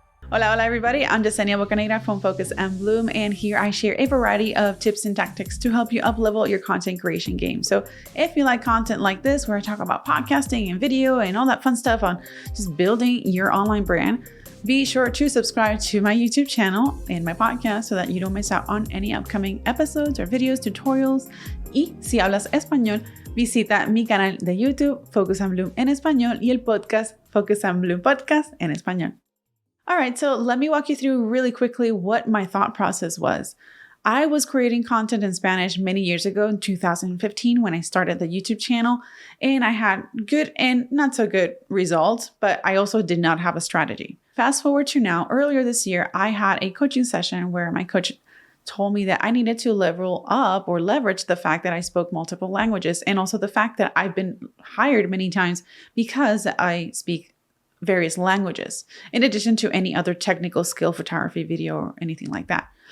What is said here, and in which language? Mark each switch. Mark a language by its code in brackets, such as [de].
[en] Hola everybody, I'm Yesenia Bocanegra from Focus and Bloom, and here I share a variety of tips and tactics to help you up-level your content creation game. So if you like content like this, where I talk about podcasting and video and all that fun stuff on just building your online brand, be sure to subscribe to my YouTube channel and my podcast so that you don't miss out on any upcoming episodes or videos, tutorials. [es] Y si hablas español, visita mi canal de YouTube, Focus and Bloom en español, y el podcast, Focus and Bloom Podcast en español. [en] All right, so let me walk you through really quickly what my thought process was. I was creating content in Spanish many years ago in 2015 when I started the YouTube channel, and I had good and not so good results, but I also did not have a strategy. Fast forward to now, earlier this year, I had a coaching session where my coach told me that I needed to level up or leverage the fact that I spoke multiple languages, and also the fact that I've been hired many times because I speak various languages, in addition to any other technical skill, photography, video, or anything like that.